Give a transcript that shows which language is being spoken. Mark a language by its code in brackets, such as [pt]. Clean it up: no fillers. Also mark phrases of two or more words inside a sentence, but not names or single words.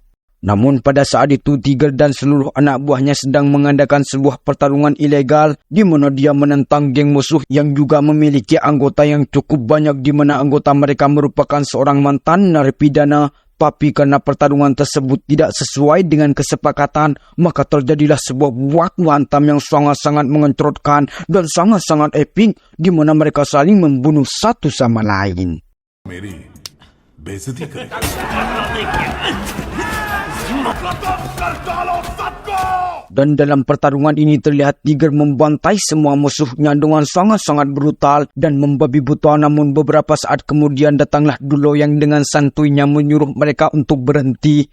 [id] Namun pada saat itu Tiger dan seluruh anak buahnya sedang mengadakan sebuah pertarungan ilegal di mana dia menentang geng musuh yang juga memiliki anggota yang cukup banyak, di mana anggota mereka merupakan seorang mantan narapidana. Tapi karena pertarungan tersebut tidak sesuai dengan kesepakatan, maka terjadilah sebuah baku hantam yang sangat-sangat mengentrotkan dan sangat-sangat epik, di mana mereka saling membunuh satu sama lain. [hi] मेरी बेइज्जती करेगा। [id] Dan dalam pertarungan ini terlihat Tiger membantai semua musuhnya dengan sangat-sangat brutal dan membabi buta. Namun beberapa saat kemudian datanglah Dulo yang dengan santuinya menyuruh mereka untuk berhenti.